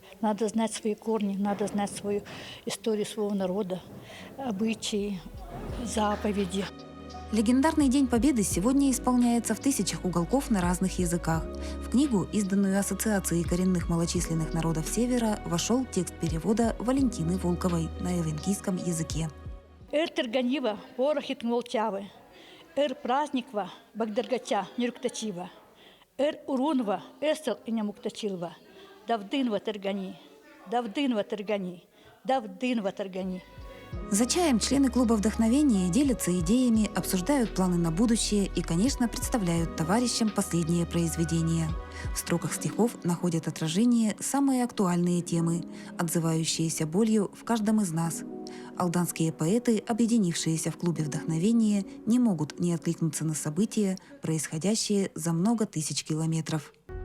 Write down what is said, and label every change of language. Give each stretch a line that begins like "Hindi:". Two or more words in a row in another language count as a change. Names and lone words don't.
Russian: Надо знать свои корни, надо знать свою историю своего народа, обычаи, заповеди. Легендарный День Победы сегодня исполняется в тысячах уголков на разных языках. В книгу, изданную Ассоциацией коренных малочисленных народов Севера, вошел текст перевода Валентины Волковой на эвенкийском языке.
Evenki: «Эр терганива, порохит молчавы, эр праздниква, багдаргача нюрктачива, эр урунва, эсел и нямуктачилва, давдынва тергани, давдынва тергани, давдынва тергани».
Russian: За чаем члены клуба «Вдохновение» делятся идеями, обсуждают планы на будущее и, конечно, представляют товарищам последние произведения. В строках стихов находят отражение самые актуальные темы, отзывающиеся болью в каждом из нас. Алданские поэты, объединившиеся в клубе «Вдохновение», не могут не откликнуться на события, происходящие за много тысяч километров.